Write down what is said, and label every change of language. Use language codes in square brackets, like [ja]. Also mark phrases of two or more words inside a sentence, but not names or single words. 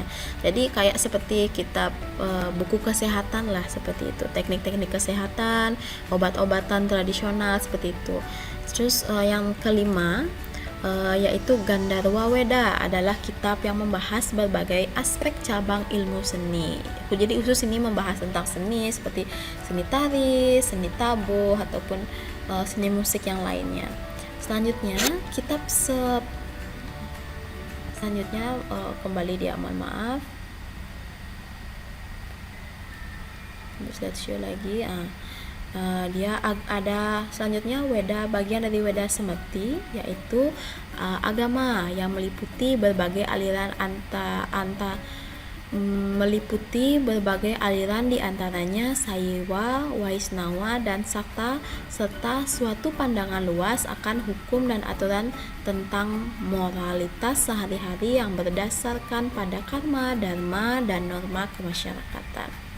[id] Jadi kayak seperti kitab buku kesehatan lah, seperti itu, teknik-teknik kesehatan, obat-obatan tradisional, seperti itu. Terus yang kelima yaitu Gandharwa Weda adalah kitab yang membahas berbagai aspek cabang ilmu seni. Jadi khusus ini membahas tentang seni seperti seni tari, seni tabuh ataupun seni musik yang lainnya. Selanjutnya kembali dia, mohon maaf. Slideshow lagi. Dia ada selanjutnya Weda, bagian dari Weda Semeti, yaitu agama yang meliputi berbagai aliran meliputi berbagai aliran, diantaranya Saiwa, Waisnawa, dan Sakta, serta suatu pandangan luas akan hukum dan aturan tentang moralitas sehari-hari yang berdasarkan pada karma, dharma, dan norma kemasyarakatan.